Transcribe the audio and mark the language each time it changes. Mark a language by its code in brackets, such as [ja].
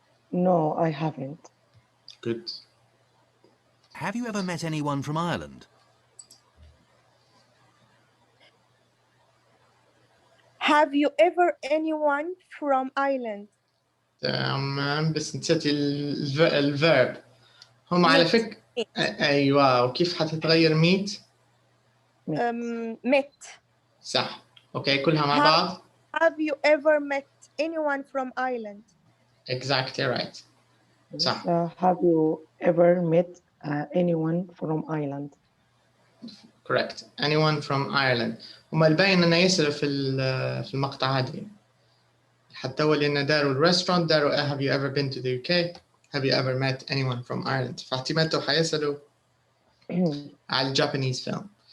[en] No, I haven't. Good. Have you ever met anyone from Ireland? Have you ever anyone from Ireland? [ar] تمام بس نسيتي الفيرب. هم على [en] Meet. [ar] فكرة أيوة، وكيف حتتغير meet؟ [en] Met. [ar] صح. أوكي كلها مع [en] Have- [ar] بعض. [en] Have you ever met anyone from Ireland? Exactly right. [ar] صح. [en] Have you ever met anyone from Ireland? Correct. Anyone from Ireland. [ar] هم الباين إنه يسألوا في المقطع هذا. حتى هو لأن داروا الريستورانت داروا [en] have you ever been to the UK? Have you ever met anyone from Ireland? [ar] فاحتمالته حيسألوا على الجابانيز فيلم.